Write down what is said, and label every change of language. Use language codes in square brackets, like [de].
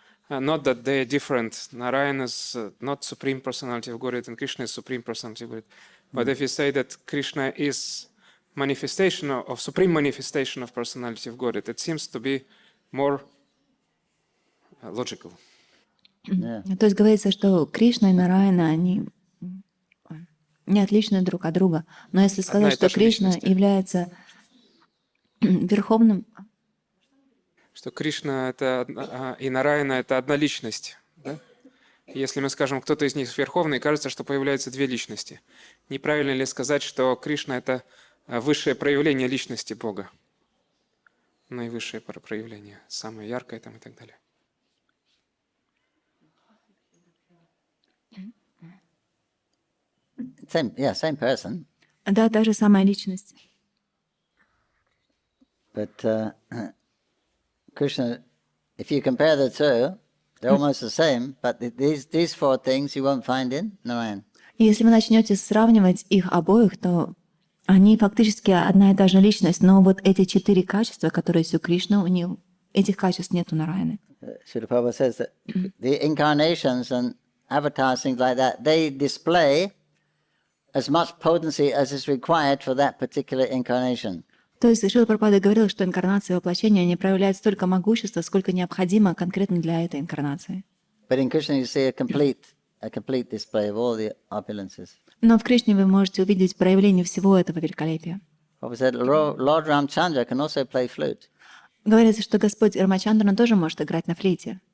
[en] Not that they are different. Narayana is not supreme personality of Godhead, and Krishna is supreme personality of Godhead. But if you say that Krishna is manifestation of supreme manifestation of personality of Godhead, it seems to be more logical. [ru] То есть говорится, что Кришна и Нараяна, они не отличны друг от друга. Но если сказать, что Кришна является верховным... Что Кришна это, и Нараяна это одна личность. Да? Если мы скажем, кто-то из них верховный, кажется, что появляются две личности. Неправильно ли сказать, что Кришна это высшее проявление личности Бога? Наивысшее проявление, самое яркое там и так далее. [en] Same person. [ru] Да, та же самая личность. [en] But Krishna, if you compare the two, they're almost the same, but these four things you won't find in Narayan. [ru] И если вы начнете сравнивать их обоих, то они фактически одна и та же личность, но вот эти 4 качества, которые есть у Кришны, у них этих качеств нет у Нараяны. [en] Srila Prabhupada says that the incarnations and avatars, things like that, they display as much potency as is required for that particular incarnation. [ru] То есть Шрила Прабхупада говорил, что инкарнация и воплощение не проявляют столько могущества, сколько необходимо конкретно для этой инкарнации. [en] But in Krishna you see a complete display of all the opulences. [ru] Но в Кришне вы можете увидеть проявление всего этого великолепия. [en] Prabhupada said Lord Ramchandra can also play flute. [ru] Говорится, что Господь Рамачандран тоже может играть на флейте.